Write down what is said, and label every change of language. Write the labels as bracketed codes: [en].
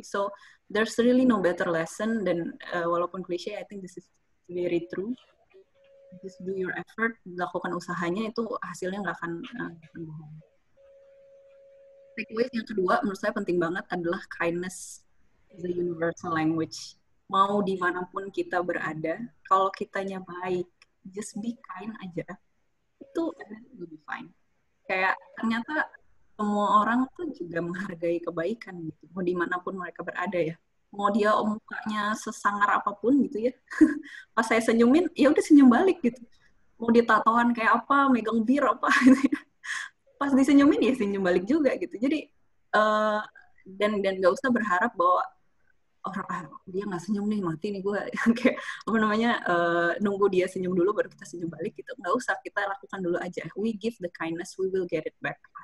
[en] So there's really no better lesson, [id] dan walaupun klise, [en] I think this is very true. Just do your effort, [id] lakukan usahanya, itu hasilnya nggak akan bohong. Takeaway yang kedua menurut saya penting banget adalah [en] kindness is a universal language. [id] Mau dimanapun kita berada, kalau kitanya baik, [en] just be kind [id] aja, itu [en] will be fine. [id] Kayak ternyata semua orang tuh juga menghargai kebaikan gitu, mau dimanapun mereka berada ya. Mau dia mukanya sesangar apapun gitu ya, pas saya senyumin, ya udah senyum balik gitu. Mau ditatoan kayak apa, megang bir apa gitu ya. Pas disenyumin ya senyum balik juga gitu. Jadi dan nggak usah berharap bahwa dia nggak senyum nih, mati nih gue. Kayak nunggu dia senyum dulu baru kita senyum balik gitu. Nggak usah, kita lakukan dulu aja. [en] We give the kindness, we will get it back.